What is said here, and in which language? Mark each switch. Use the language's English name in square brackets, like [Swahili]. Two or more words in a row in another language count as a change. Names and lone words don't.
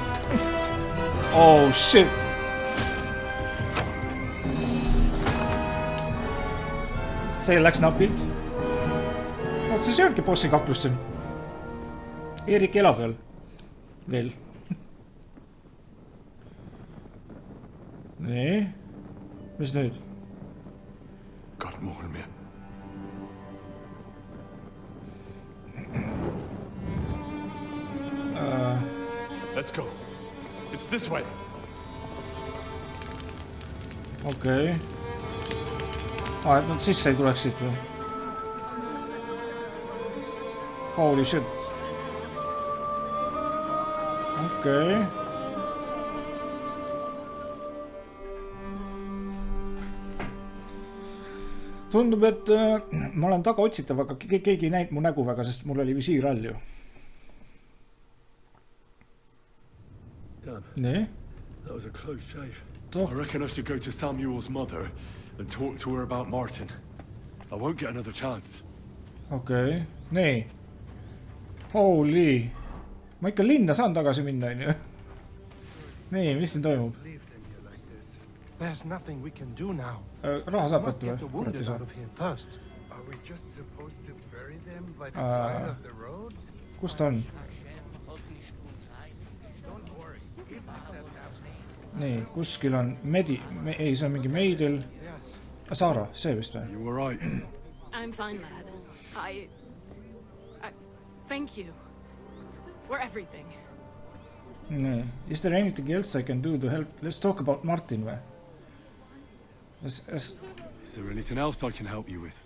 [English] Oh shit. [Estonian] See läks napilt. Oot, see ongi bossi kaklus siin. Erik elab veel. Nii. Mis nüüd? Karmolmia. [English] Let's go. It's this way. [Estonian] Okei. Et nad sisse ei tuleks siit või? [English] Holy shit. [Estonian] Okei. Tundub, et ma olen taga otsitav, aga keegi ei näinud mu nägu väga, sest mul oli visiir all ju. Nii. [English] That was a close shave. I reckon I should go to Samuel's mother and talk to her about Martin. I won't get another chance. [Estonian] Okei. Nii. Holy. Ma ikka linna saan tagasi minna, on ju. Nii, mis siin toimub? [English] There's nothing we can do now. [Estonian] Raha saab võtta [English] Get the wounded out of here first. Are we just supposed to bury them by the side of the road? [Estonian] Kus ta on? Nii, kuskil on ei, see on mingi meidel. Saara, see vist või? [English] You were right. I'm fine, lad. I thank you for everything. [Estonian] Nee. [English] Is there anything else I can do to help? Let's talk about Martin või? Is there anything else I can help you with?